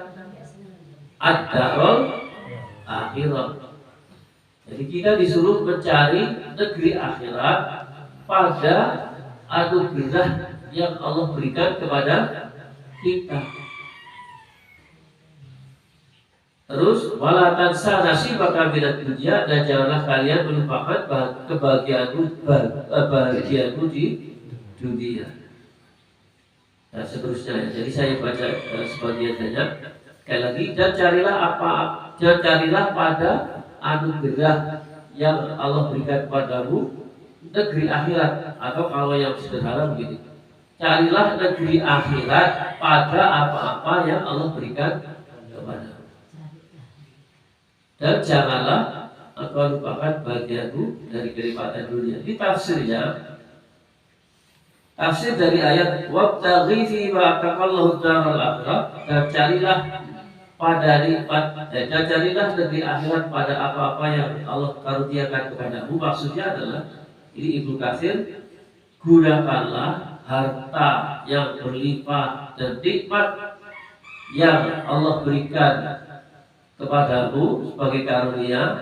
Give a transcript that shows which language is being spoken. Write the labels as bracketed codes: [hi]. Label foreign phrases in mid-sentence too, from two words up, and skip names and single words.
[ar] الدار الآخرة. [id] Jadi kita disuruh mencari negeri akhirat pada anugerah yang Allah berikan kepada kita. [ar] Terus ولا تنس نصيبك من الدنيا, [id] dan janganlah kalian melupakan kebahagiaanmu di dunia. Dan seterusnya. Jadi saya baca sebagian saja. Sekali lagi, dan carilah pada anugerah yang Allah berikan kepadamu, negeri akhirat, atau kalau yang sederhana begitu, carilah negeri akhirat pada apa-apa yang Allah berikan kepadamu. Dan janganlah engkau lupakan bagianmu dari kenikmatan dunia. Ini tafsirnya. Tafsir dari ayat [ar] وابتغ فيما آتاك الله الدار الآخرة, [id] dan carilah pada nikmat, dan carilah negeri akhirat pada apa-apa yang Allah karuniakan kepadamu. Maksudnya adalah, ini Ibnu Katsir, gunakanlah harta yang berlimpah dan nikmat yang Allah berikan kepadamu sebagai karunia